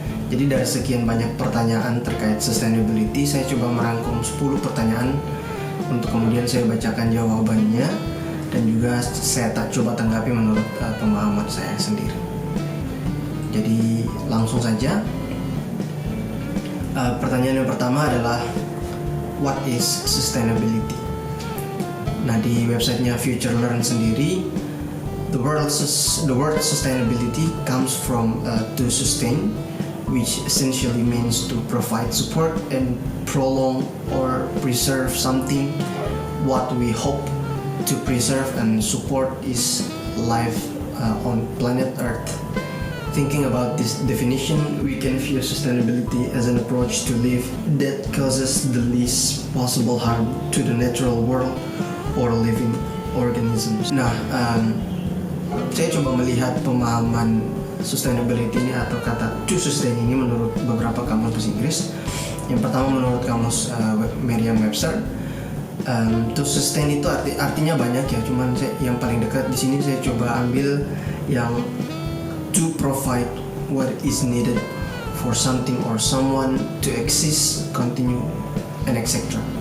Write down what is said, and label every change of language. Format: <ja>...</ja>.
<id>Jadi dari sekian banyak pertanyaan terkait sustainability, saya coba merangkum 10 pertanyaan untuk kemudian saya bacakan jawabannya dan juga saya coba tanggapi menurut pemahaman saya sendiri. Jadi langsung saja. Pertanyaan yang pertama adalah</id> <en>what is sustainability?</en> <id>Nah, di websitenya FutureLearn sendiri,</id> <en>the word sustainability comes from to sustain, which essentially means to provide support and prolong or preserve something. What we hope to preserve and support is life on planet Earth. Thinking about this definition, we can view sustainability as an approach to life that causes the least possible harm to the natural world or living organisms.</en> <id>Nah, saya coba melihat pemahaman sustainability ini atau kata to sustain ini menurut beberapa kamus bahasa Inggris. Yang pertama menurut kamus Merriam-Webster, to sustain itu artinya banyak ya, cuman yang paling dekat di sini saya coba ambil yang</id> <en>to provide what is needed for something or someone to exist, continue, and etc.</en>